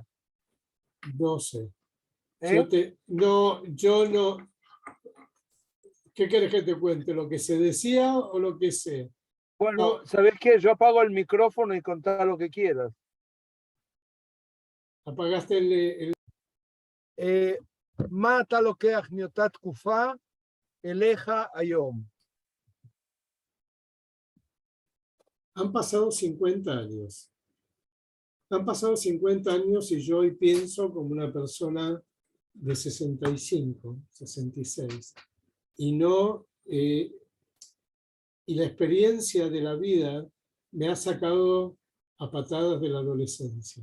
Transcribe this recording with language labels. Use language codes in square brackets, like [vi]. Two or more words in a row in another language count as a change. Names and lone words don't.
[es] No sé. ¿Eh? Yo no. ¿Qué querés que te cuente? ¿Lo que se decía o lo que sé? Bueno, No, ¿sabés qué? Yo apago el micrófono y contá lo que quieras. apagaste el. [he] מה אתה לוקח מאותה תקופה אליך היום? [es] Han pasado 50 años. Han pasado 50 años y yo hoy pienso como una persona de 65, 66. Y no. Y la experiencia de la vida me ha sacado a patadas de la adolescencia.